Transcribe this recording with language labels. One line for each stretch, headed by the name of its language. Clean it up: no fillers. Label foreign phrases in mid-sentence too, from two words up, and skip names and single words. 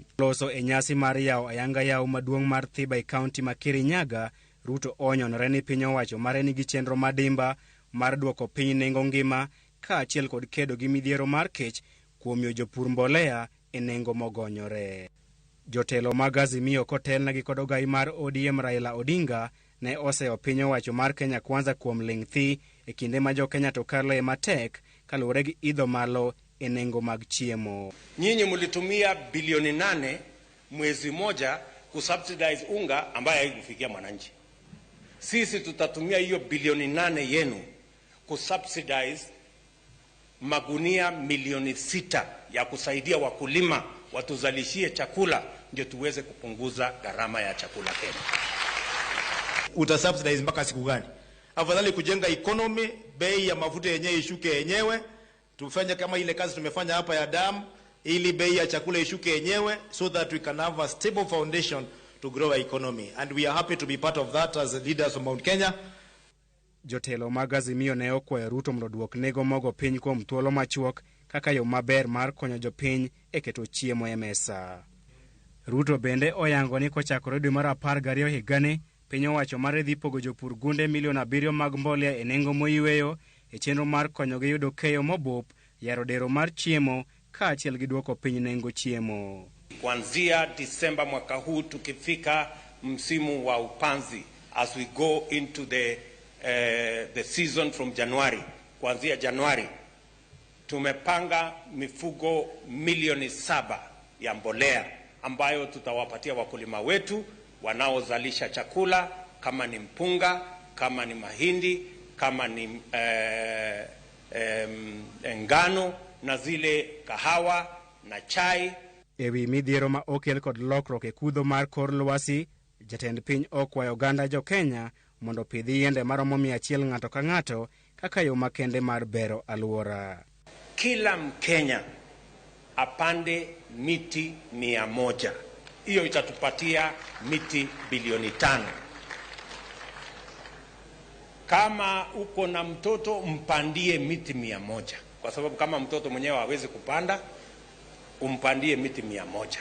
Luo (Kenya and Tanzania): Loso e nyasi mar yawo ayanga yawo maduong' mar Thiba e kaunti ma Kirinyaga, Ruto onyonore ni piny owacho mare nigi chenro madimba mar duoko piny nengo ngima ka achiel kod kedo gi midhiero mar kech kuom miyo jopur mbolea e nengo mogonyore. Jotelo mag Azimio kotelnegi kod ogai mar ODM Raila Odinga ne oseyo piny owacho mar Kenya Kwanza kuom ling' thi e kinde ma jo Kenya to kale matek kaluwore gi idho malo e nengo mag chiemo.
Swahili: Nyinyi mlitumia bilioni 8 mwezi moja kusubsidize unga ambaye haikufikia mwananchi. Sisi tutatumia hiyo bilioni 8 yenu kusubsidize magunia milioni 6 ya kusaidia wakulima watuzalishie chakula ndio tuweze kupunguza gharama ya chakula Kenya. Utasubsidize mpaka siku gani? Afadhali kujenga economy, bei ya mafuta yenyewe ishuke yenyewe, tufanye kama ile kazi tumefanya hapa ya damu ili bei ya chakula ishuke yenyewe
English: so that we can have a stable foundation to grow our economy, and we are happy to be part of that as leaders of Mount Kenya.
Luo (Kenya and Tanzania): Jotelo mag Azimio ne okwayo Ruto mondo duok nego mogo piny kuom thuolo machuok kaka yo maber mar konyo jopiny e keto chiemo e mesa. Ruto bende oyango ni kochakore dwe mar 12 higani piny owacho mare dhi pogo jopur gunde milion 7 mag mbolea e nengo moyweyo e chenro mar konyogi yudo keyo mobup, yaro dero mar chiemo ka achiel gi duoko piny nengo chiemo.
Swahili: Kuanzia Disemba mwaka huu tukifika msimu wa upanzi,
English: as we go into the season from January,
Swahili: kuanzia Januari tumepanga mifugo milioni 7 ya mbolea ambayo tutawapatia wakulima wetu wanaozalisha chakula kama ni mpunga, kama ni mahindi, kama ni ngano na zile kahawa na chai.
Luo (Kenya and Tanzania): Ewi midhiero ma okel kod lokruok e kudho mar kor lwasi, jatend piny okwayo oganda jo Kenya mondo pidhi yiende maromo 100 ng'ato ka ng'ato kaka yo makende mar bero alwora.
Swahili: Kila Mkenya apande miti 100. Hiyo itatupatia miti bilioni 5. Kama uko na mtoto mpandie miti 100, kwa sababu kama mtoto mwenyewe hawezi kupanda, umpandie miti 100.